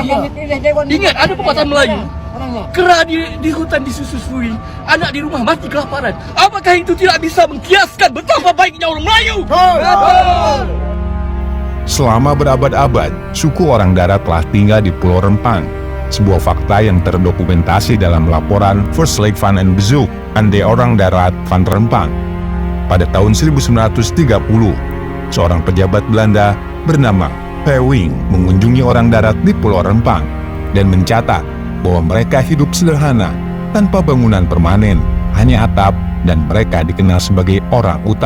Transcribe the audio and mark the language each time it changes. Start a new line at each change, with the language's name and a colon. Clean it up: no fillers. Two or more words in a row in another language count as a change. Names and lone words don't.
Indonesian: Ingat, ada pepatah Melayu, kera di hutan disusui, anak di rumah mati kelaparan. Apakah itu tidak bisa mengkiaskan betapa baiknya orang Melayu? Selama berabad-abad, suku orang darat telah tinggal di Pulau Rempang, sebuah fakta yang terdokumentasi dalam laporan First Lake Van en Bezoek aan de Orang Darat van Rempang. Pada tahun 1930, seorang pejabat Belanda bernama Pewing mengunjungi orang darat di Pulau Rempang dan mencatat bahwa mereka hidup sederhana, tanpa bangunan permanen, hanya atap, dan mereka dikenal sebagai orang hutan.